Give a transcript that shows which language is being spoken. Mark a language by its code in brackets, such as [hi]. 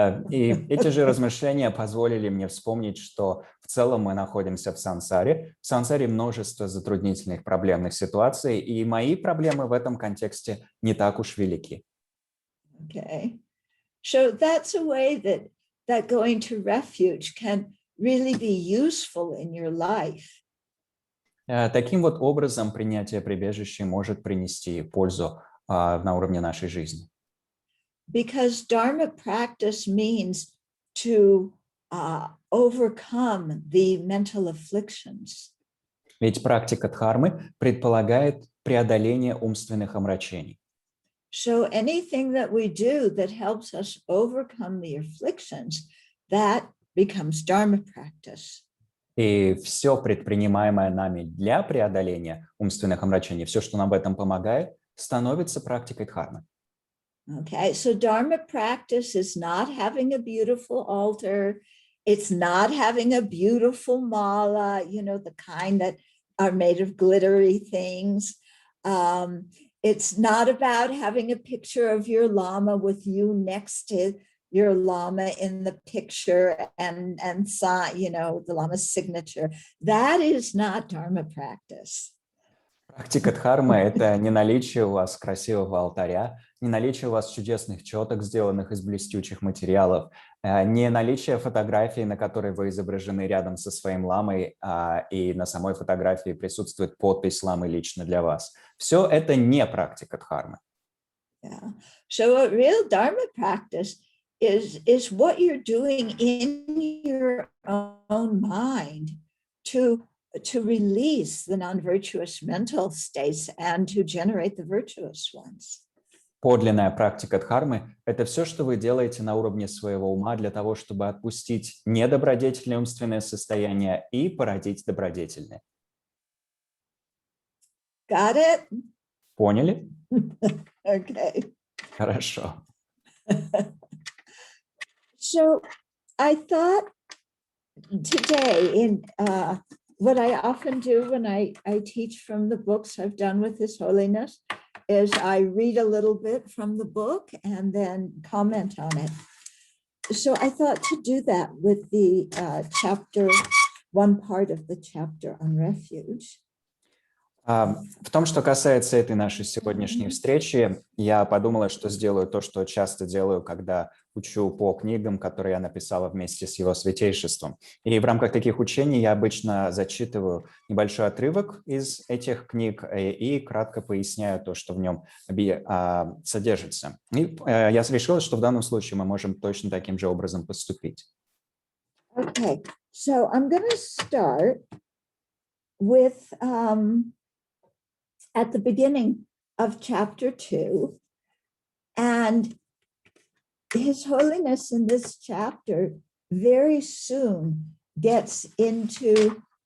[ru] И эти же размышления позволили мне вспомнить, что в целом мы находимся в сансаре. В сансаре множество затруднительных проблемных ситуаций, и мои проблемы в этом контексте не так уж велики. [en] Okay. So that's a way that going to refuge can really be useful in your life. [ru] Таким вот образом принятие прибежища может принести пользу на уровне нашей жизни. [en] Because Dharma practice means to overcome the mental afflictions. [ru] Ведь практика дхармы предполагает преодоление умственных омрачений. [en] So anything that we do that helps us overcome the afflictions, that becomes Dharma practice. [ru] И все предпринимаемое нами для преодоления умственных омрачений, все, что нам в этом помогает, становится практикой дхармы. [en] Okay, so Dharma practice is not having a beautiful altar. It's not having a beautiful mala, the kind that are made of glittery things. It's not about having a picture of your Lama with you next to your Lama in the picture and the Lama's signature. That is not Dharma practice. [ru] Практика дхармы — это не наличие у вас красивого алтаря, не наличие у вас чудесных четок, сделанных из блестячих материалов, не наличие фотографии, на которой вы изображены рядом со своим ламой, и на самой фотографии присутствует подпись ламы лично для вас. Все это не практика дхармы. [en] Yeah. So a real Dharma practice is what you're doing in your own mind to release the non-virtuous mental states and to generate the virtuous ones. [ru] Подлинная практика дхармы — это все, что вы делаете на уровне своего ума для того, чтобы отпустить недобродетельные умственные состояния и породить добродетельные. [en] Got it? [ru] Поняли? [en] Okay. [ru] Хорошо. [en] So I thought today in what I often do when I teach from the books I've done with His Holiness is I read a little bit from the book and then comment on it. So I thought to do that with the chapter, one part of the chapter on refuge. [ru] В том, что касается этой нашей сегодняшней встречи, я подумала, что сделаю то, что часто делаю, когда учу по книгам, которые я написала вместе с Его Святейшеством. И в рамках таких учений я обычно зачитываю небольшой отрывок из этих книг и кратко поясняю то, что в нем содержится. И я решила, что в данном случае мы можем точно таким же образом поступить. [en] Okay, so I'm going to start with at the beginning of chapter 2, and His Holiness in this chapter very soon gets into